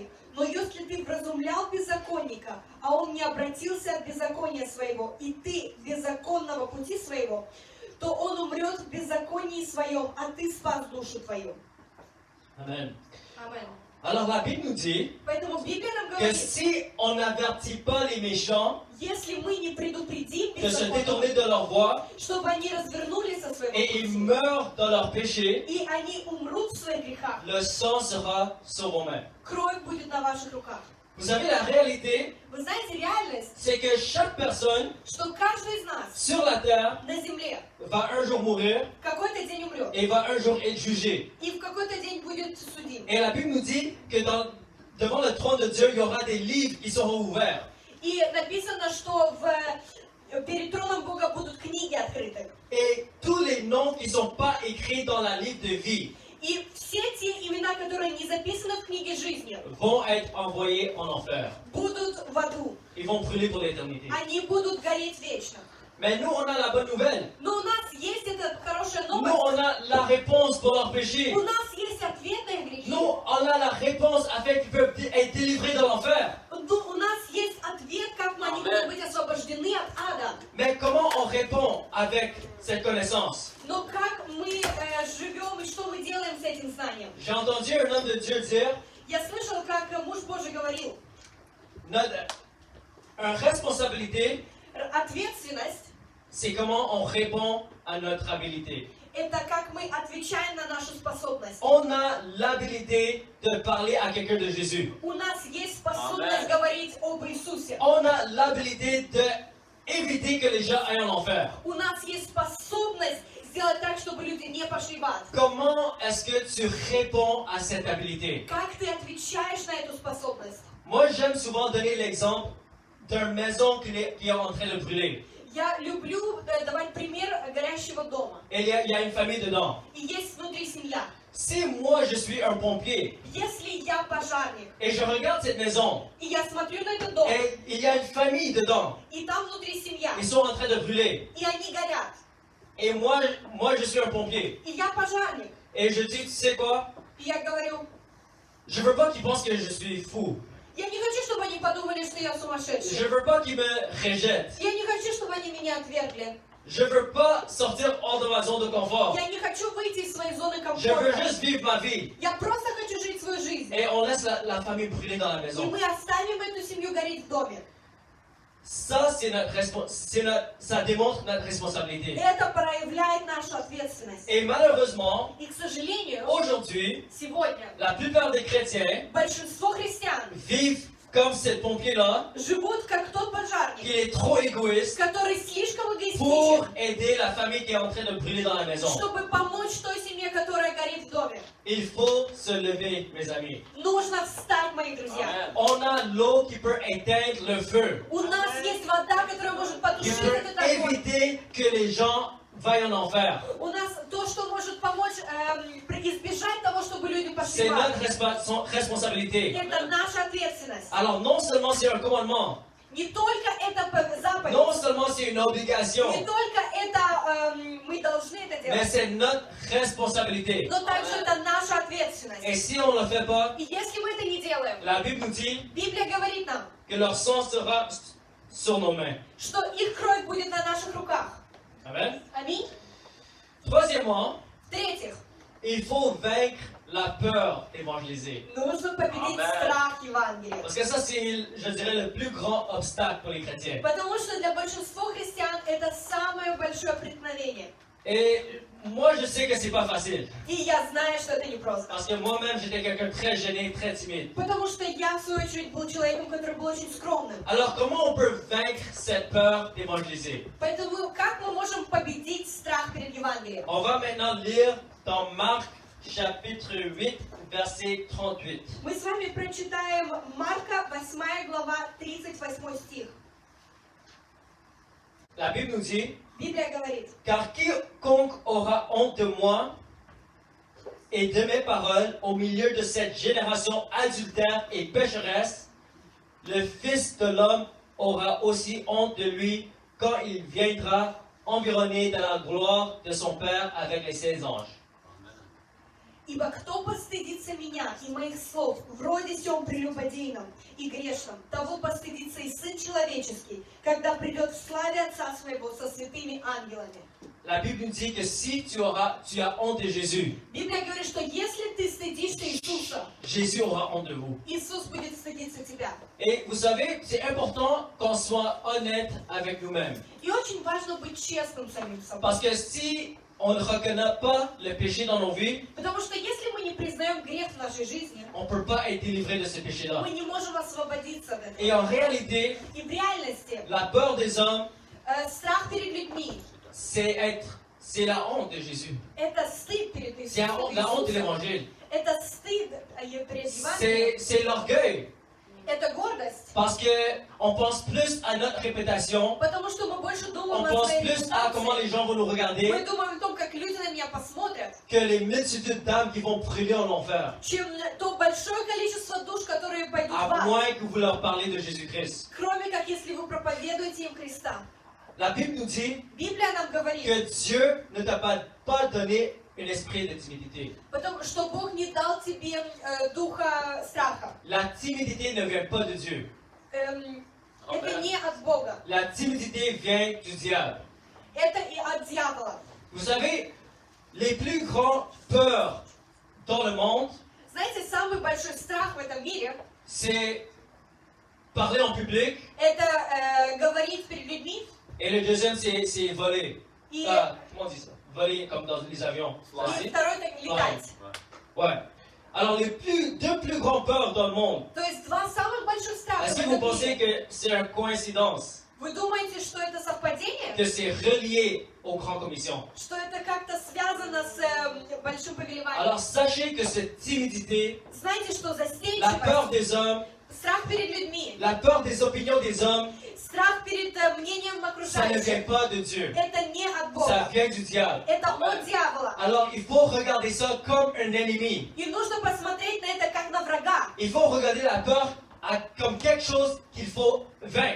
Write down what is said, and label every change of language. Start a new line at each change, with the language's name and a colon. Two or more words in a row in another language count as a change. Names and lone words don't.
Russian: Но если ты вразумлял беззаконника, а он не обратился от беззакония своего, и ты беззаконного пути своего, то он умрет в беззаконии своем, а ты спас душу твою. Amen. Amen.
French: Alors la Bible nous dit
Russian: Поэтому Библия нам
French: que
Russian: говорит,
French: si on n'avertit pas les méchants
Russian: если мы не предупредим
French: de se détourner
Russian: беззаконных,
French: de leur voie
Russian: чтобы они развернулись со своего
French: et ils
Russian: пути,
French: meurent dans leur péché,
Russian: и они умрут в своих грехах,
French: le sang sera sur vos mains.
Russian: кровь будет на ваших руках.
French: Vous savez, la réalité,
Russian: Вы знаете, реальность,
French: c'est que chaque personne
Russian: что каждый из нас
French: sur la terre
Russian: на земле
French: va un jour mourir
Russian: в какой-то день умрет,
French: et va un jour être jugé.
Russian: и в какой-то день будет судим.
French: Et la Bible nous dit que devant le trône de Dieu, il y aura des livres qui seront ouverts.
Russian: И написано, что перед троном Бога будут книги открыты.
French: Et tous les noms qui ne sont pas écrits dans la livre de vie
Russian: И все те имена, которые не записаны в книге жизни,
French: vont être envoyés en enfer.
Russian: будут в аду.
French: Ils vont brûler pour l'éternité.
Russian: Они будут гореть вечно.
French: Mais nous, on a la bonne nouvelle.
Russian: Но у нас есть эта хорошая
French: Nous,
Russian: новость.
French: on a la réponse pour leurs péchés.
Russian: У нас есть ответ на их грехи.
French: Nous, on a la réponse afin qu'ils peuvent être délivrés de l'enfer.
Russian: У нас есть ответ, как они могут быть освобождены от ада.
French: Mais comment on répond avec cette connaissance?
Russian: Но как мы живем и что мы делаем с этим знанием?
French: J'ai entendu un homme de Dieu dire,
Russian: Я слышал, как муж Божий говорил,
French: une responsabilité,
Russian: ответственность
French: c'est comment on répond à notre habilité.
Russian: это как мы отвечаем на нашу способность.
French: On a l'habilité de parler à quelqu'un de Jésus.
Russian: У нас есть способность говорить об Иисусе.
French: On a l'habilité d'éviter que les gens aillent en enfer.
Russian: У нас есть способность сделать так, чтобы люди не пошли в ад.
French: Comment est-ce que tu réponds à cette habilité?
Russian: Как ты отвечаешь на эту способность?
French: Moi, j'aime souvent donner l'exemple d'une maison qui est en train de brûler.
Russian: Я люблю давать пример горящего дома.
French: Et il y a une famille dedans.
Russian: И есть внутри семья.
French: Si moi, je suis un pompier
Russian: Если я пожарник,
French: et je regarde cette maison
Russian: и я смотрю на этот дом,
French: et il y a une famille dedans,
Russian: и там внутри семья,
French: ils sont en train de brûler.
Russian: и они горят,
French: Et moi je suis un pompier.
Russian: и я пожарник,
French: Et je dis, tu sais quoi?
Russian: И я говорю,
French: Je veux pas qu'ils pensent que je suis fou.
Russian: я не хочу, чтобы они подумали, что я
French: Je
Russian: сумасшедший.
French: veux pas qu'ils me rejettent.
Russian: Я не хочу, чтобы они меня отвергли.
French: Je veux pas sortir hors de ma zone de confort.
Russian: Я не хочу выйти из своей зоны
French: Je veux
Russian: комфорта.
French: juste vivre ma vie.
Russian: Я просто хочу жить свою жизнь.
French: Et on laisse la famille brûler dans la
Russian: И
French: maison.
Russian: мы оставим эту семью гореть в доме.
French: Ça, ça démontre notre responsabilité.
Russian: Это проявляет нашу ответственность.
French: Et malheureusement,
Russian: И, к сожалению,
French: aujourd'hui,
Russian: сегодня
French: la plupart des chrétiens
Russian: большинство христиан
French: vivent comme ce pompier-là,
Russian: живут как тот
French: qui
Russian: пожарник,
French: est trop égoïste
Russian: который слишком
French: pour
Russian: эгоистичен,
French: aider la famille qui est en train de brûler dans la maison.
Russian: чтобы помочь той семье, которая горит в доме.
French: Il faut se lever, mes amis.
Russian: Нужно встать, мои друзья.
French: On a l'eau qui peut éteindre le feu,
Russian: У нас есть вода, которая может
French: qui
Russian: потушить
French: peut
Russian: этот огонь.
French: éviter que les gens vaillent en enfer.
Russian: У нас то, что может помочь избежать того, чтобы люди пошли
French: C'est
Russian: в ад.
French: notre responsabilité.
Russian: Это наша ответственность.
French: Alors non seulement c'est un commandement,
Russian: Не только это заповедь,
French: non seulement c'est une obligation,
Russian: не только это мы должны это
French: mais
Russian: делать,
French: c'est notre responsabilité.
Russian: но также это наша ответственность.
French: Et si on ne le fait pas,
Russian: И если мы это не делаем,
French: la Bible nous dit
Russian: Библия говорит нам,
French: que leur sang sera sur nos mains.
Russian: что их кровь будет на наших руках.
French: Amen.
Russian: Аминь.
French: Troisièmement,
Russian: В-третьих,
French: il faut vaincre la peur d'évangéliser.
Russian: нужно победить страх Евангелия.
French: Parce que ça, c'est, je dirais, le plus grand obstacle pour les chrétiens.
Russian: Потому что для большинства христиан это самое большое преткновение.
French: Et moi, je sais que c'est pas facile.
Russian: И я знаю, что это непросто.
French: Parce que moi-même, j'étais quelqu'un de très gêné, très timide.
Russian: Потому что я, в свою очередь, был человеком, который был очень скромным.
French: Alors, comment on peut vaincre cette peur d'évangéliser?
Russian: Поэтому как мы можем победить страх перед Евангелием?
French: On va maintenant lire dans Marc, chapitre 8, verset 38.
Russian: Мы с вами прочитаем Марка, 8 глава, 38 стих.
French: La Bible nous dit,
Russian: Библия говорит,
French: car quiconque aura honte de moi et de mes paroles au milieu de cette génération adultère et pécheresse, le Fils de l'homme aura aussi honte de lui quand il viendra environné de la gloire de son Père avec les saints anges.
Russian: «Ибо кто постыдится меня и моих слов в роде сем прелюбодейном и грешном, того постыдится и Сын Человеческий, когда придет в славе Отца Своего со святыми ангелами».
French: La Bible nous dit que si tu as honte de Jésus,
Russian: Библия говорит, что если ты стыдишься Иисуса,
French: Jésus aura honte de vous.
Russian: Иисус будет стыдиться тебя.
French: Et vous savez, c'est important qu'on soit honnête avec nous-mêmes.
Russian: И очень важно быть честным самим собой.
French: Parce que si on ne reconnaît pas le péché dans nos vies,
Russian: Потому что если мы не признаем грех в нашей жизни,
French: on ne peut pas être délivré de ce péché-là.
Russian: мы не можем освободиться от
French: Et en
Russian: этого.
French: réalité,
Russian: И в реальности
French: la peur des hommes,
Russian: страх перед людьми
French: c'est la honte de Jésus.
Russian: это стыд перед
French: C'est la honte de
Russian: Иисусом.
French: l'évangile.
Russian: Это стыд перед Евангелием.
French: C'est l'orgueil.
Russian: Это гордость.
French: Parce qu'on pense plus à notre réputation,
Russian: Потому что мы больше
French: on
Russian: думаем о
French: pense
Russian: своей
French: plus à comment
Russian: репутации.
French: les gens vont nous regarder,
Russian: Мы думаем о том, как люди на меня посмотрят,
French: que les multitudes d'âmes qui vont brûler en enfer.
Russian: чем то большое количество душ, которые пойдут в
French: À
Russian: ад.
French: moins que vous leur parlez de Jésus-Christ.
Russian: Кроме как если вы проповедуете им Христа.
French: La Bible nous dit
Russian: Библия нам говорит,
French: que Dieu ne t'a pas donné un esprit de timidité.
Russian: потому что Бог не дал тебе духа страха.
French: La timidité ne vient pas de Dieu.
Russian: Это не от Бога.
French: La timidité vient du diable.
Russian: Это и от дьявола.
French: Vous savez, les plus grandes peurs dans le monde,
Russian: Знаете, самый большой страх в этом мире
French: c'est parler en public,
Russian: это говорить перед людьми
French: et le deuxième, c'est voler.
Russian: и,
French: Comment on dit ça? Voler comme dans les avions.
Russian: и второй так летать.
French: Ouais. Alors, deux plus grandes peurs dans le monde,
Russian: То есть два самых больших страха в
French: est-ce que vous
Russian: этом
French: pensez
Russian: мире.
French: que c'est une coïncidence,
Russian: Вы думаете, что это совпадение?
French: que c'est relié aux grandes commissions?
Russian: Что это как-то связано с большим повелеванием?
French: Alors, sachez que cette timidité,
Russian: Знаете, что
French: la peur
Russian: застенчивость,
French: des hommes,
Russian: страх перед людьми,
French: la peur des opinions des hommes,
Russian: страх перед мнением
French: ça ne vient
Russian: окружающих,
French: pas de Dieu.
Russian: это не от
French: Ça
Russian: Бога.
French: vient du diable.
Russian: Это от дьявола.
French: Alors, il faut regarder ça comme un ennemi.
Russian: И нужно посмотреть на это как на врага.
French: Il faut regarder la peur comme quelque chose qu'il faut vaincre.